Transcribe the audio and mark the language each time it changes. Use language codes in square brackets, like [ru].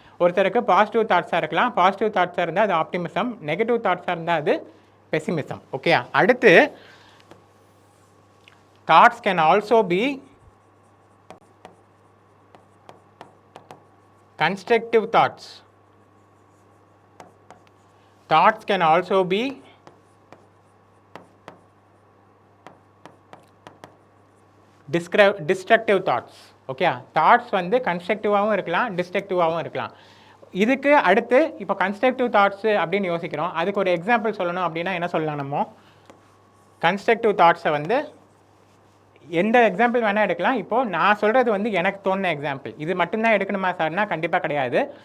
[ta] ஒருத்தருக்கு பாசிட்டிவ் தாட்ஸாக இருக்கலாம், பாசிட்டிவ் தாட்ஸாக இருந்தால் அது ஆப்டிமிசம், நெகட்டிவ் தாட்ஸாக இருந்தால் அது பெசிமிசம். [en] Okay, அடுத்து thoughts can also be constructive thoughts. Thoughts can also be destructive thoughts. [ta] Okay, thoughts வந்து கன்ஸ்ட்ரக்டிவாகவும் இருக்கலாம், டிஸ்ட்ரக்டிவாகவும் இருக்கலாம். இதுக்கு அடுத்து இப்போ கன்ஸ்ட்ரக்டிவ் தாட்ஸு அப்படின்னு யோசிக்கிறோம், அதுக்கு ஒரு எக்ஸாம்பிள் சொல்லணும் அப்படின்னா என்ன சொல்லலாம்? நம்ம கன்ஸ்ட்ரக்டிவ் தாட்ஸை வந்து எந்த எக்ஸாம்பிள் வேணால் எடுக்கலாம். இப்போது நான் சொல்கிறது வந்து எனக்கு தோணுன எக்ஸாம்பிள், இது மட்டும்தான் எடுக்கணுமா சார்னா கண்டிப்பாக கிடையாது.